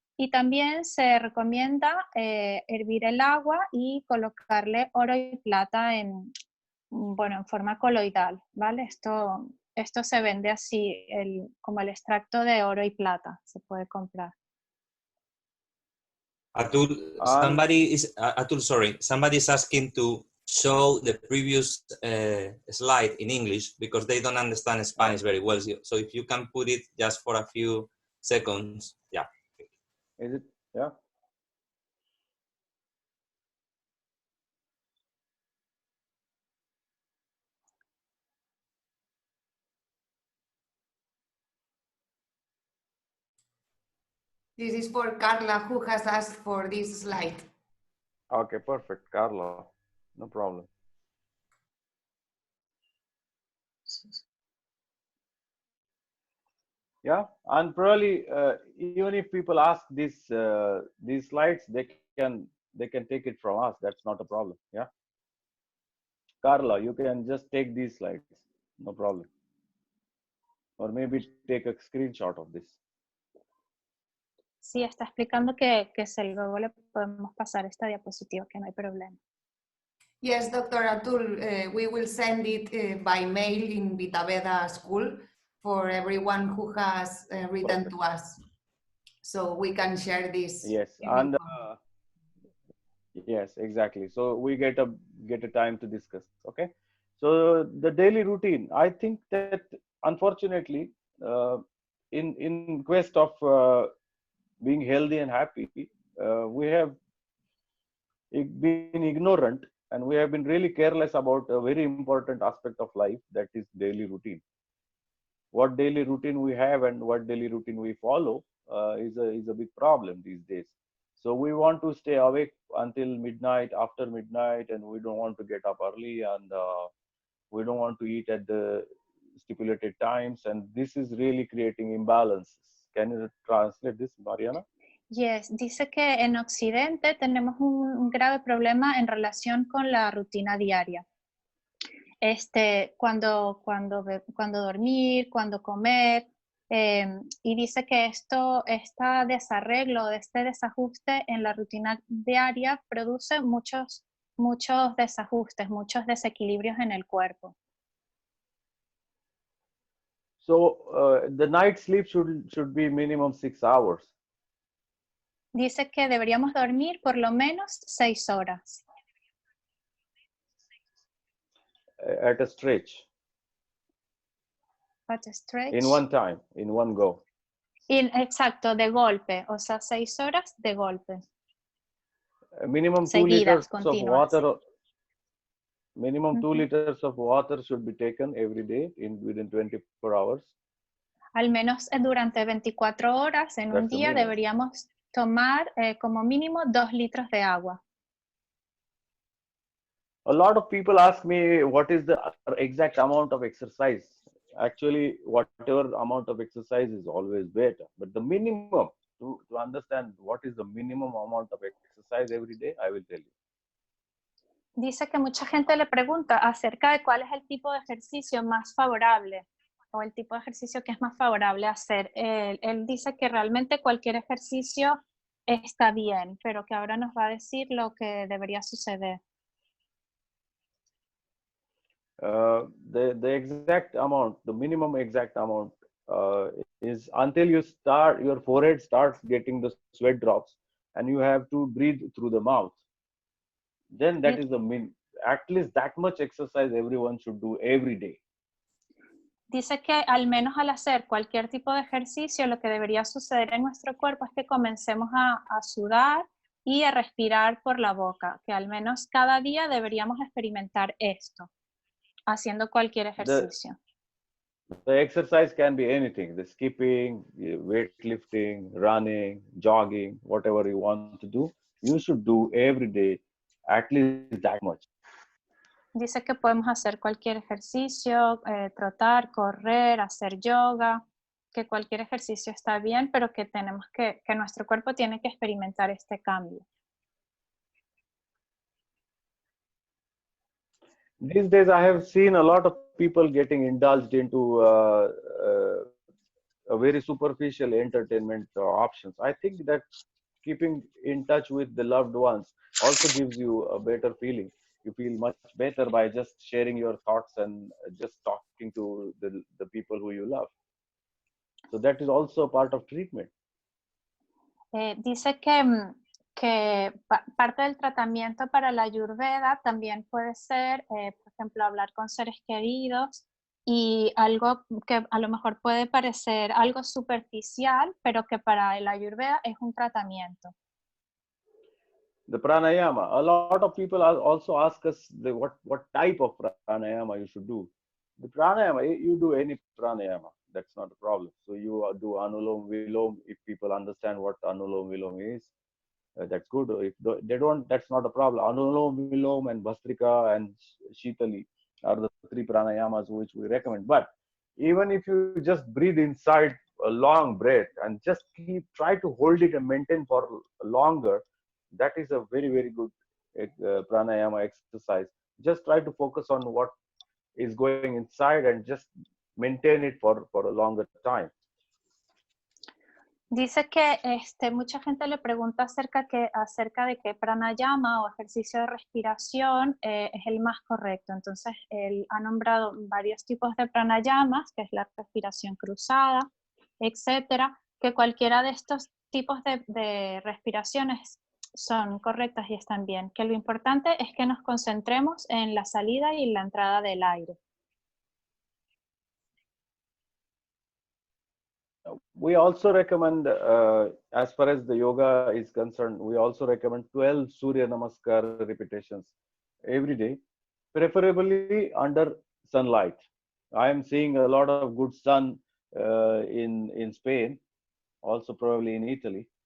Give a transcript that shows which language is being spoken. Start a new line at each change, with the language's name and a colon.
Spanish: Y también se recomienda hervir el agua y colocarle oro y plata en forma coloidal, ¿vale? Esto se vende así, como el extracto de oro y plata, se puede comprar.
English: Atul, somebody is asking to show the previous slide in English because they don't understand Spanish very well. So if you can put it just for a few seconds, yeah. Is it? Yeah. This is for Carla, who has asked for this slide. Okay, perfect, Carla. No problem. Yeah, and probably even if people ask these slides, they can take it from us. That's not a problem. Yeah. Carla, you can just take these slides, no problem. Or maybe take a screenshot of this.
Spanish: Sí, está explicando que luego le podemos pasar esta diapositiva, que no hay problema.
English: Yes, Dr. Atul, we will send it by mail in Vita Veda School for everyone who has written to us. So we can share this. Yes, and yes, exactly. So we get a time to discuss. Okay. So the daily routine, I think that unfortunately, in quest of being healthy and happy, we have been ignorant and we have been really careless about a very important aspect of life, that is daily routine. What daily routine we have and what daily routine we follow is a big problem these days. So we want to stay awake until midnight, after midnight, and we don't want to get up early, and we don't want to eat at the stipulated times, and this is really creating imbalances. Can you translate this, Mariana?
Spanish: Yes, dice que en Occidente tenemos un grave problema en relación con la rutina diaria. Cuando dormir, cuando comer, y dice que este desarreglo, este desajuste en la rutina diaria produce muchos desajustes, muchos desequilibrios en el cuerpo.
English: So the night sleep should be minimum 6 hours.
Spanish: Dice que deberíamos dormir por lo menos 6 horas.
English: At a stretch. At a stretch. In one time, in one go.
Spanish: Exacto, de golpe, o sea, 6 horas de golpe.
English: Minimum 2 liters of water. Minimum 2 liters of water should be taken every day within 24 hours.
Spanish: Al menos durante 24 horas en un día deberíamos tomar como mínimo 2 litros de agua.
English: A lot of people ask me what is the exact amount of exercise. Actually, whatever amount of exercise is always better. But the minimum, to understand what is the minimum amount of exercise every day, I will tell you.
Spanish: Dice que mucha gente le pregunta acerca de cuál es el tipo de ejercicio más favorable o el tipo de ejercicio que es más favorable hacer. Él dice que realmente cualquier ejercicio está bien, pero que ahora nos va a decir lo que debería suceder.
English: The exact amount, the minimum exact amount is until your forehead starts getting the sweat drops and you have to breathe through the mouth. Then that is at least that much exercise everyone should do every day.
Spanish: Dice que al menos al hacer cualquier tipo de ejercicio, lo que debería suceder en nuestro cuerpo es que comencemos a sudar y a respirar por la boca, que al menos cada día deberíamos experimentar esto, haciendo cualquier ejercicio.
English: The exercise can be anything, the skipping, weightlifting, running, jogging, whatever you want to do, you should do every day at least that much.
Spanish: Dice que podemos hacer cualquier ejercicio, trotar, correr, hacer yoga, que cualquier ejercicio está bien, pero que tenemos que nuestro cuerpo tiene que experimentar este cambio.
English: These days I have seen a lot of people getting indulged into a very superficial entertainment options. I think that keeping in touch with the loved ones also gives you a better feeling. You feel much better by just sharing your thoughts and just talking to the people who you love. So that is also part of treatment.
Spanish: Dice que parte del tratamiento para la Ayurveda también puede ser, por ejemplo, hablar con seres queridos, y algo que a lo mejor puede parecer algo superficial, pero que para el Ayurveda es un tratamiento.
English: The pranayama. A lot of people also ask us what type of pranayama you should do. The pranayama, you do any pranayama. That's not a problem. So you do anulom vilom. If people understand what anulom vilom is, that's good. If they don't, that's not a problem. Anulom vilom and bhastrika and shitali are the 3 pranayamas which we recommend. But even if you just breathe inside a long breath and just try to hold it and maintain for longer, that is a very, very good pranayama exercise. just try to focus on what is going inside and just maintain it for a longer time.
Spanish: Dice que mucha gente le pregunta acerca de qué pranayama o ejercicio de respiración es el más correcto. Entonces, él ha nombrado varios tipos de pranayamas, que es la respiración cruzada, etcétera, que cualquiera de estos tipos de respiraciones son correctas y están bien. Que lo importante es que nos concentremos en la salida y la entrada del aire.
English: We also recommend, as far as the yoga is concerned, we also recommend 12 Surya Namaskar repetitions every day, preferably under sunlight. I am seeing a lot of good sun in Spain, also probably in Italy.